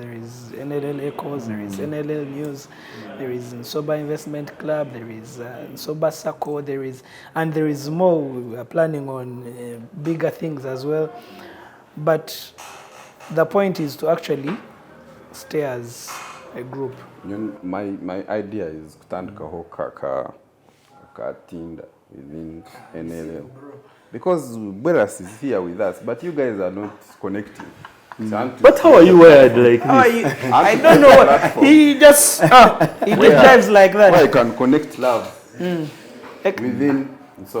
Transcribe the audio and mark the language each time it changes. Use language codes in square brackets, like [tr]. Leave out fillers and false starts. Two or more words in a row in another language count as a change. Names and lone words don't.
[en] There is NLL Echoes, there is NLL News, there is NSOBA Investment Club, there is NSOBA Circle, there is more. We are planning on bigger things as well. But the point is to actually stay as a group. My idea is [nyn] kutandika ho katinda [en] within NLL. Because Beras is here with us, but you guys are not connecting. But how are you wired like this? I don't know what. He just drives like that. Why I can connect love within NSOBA.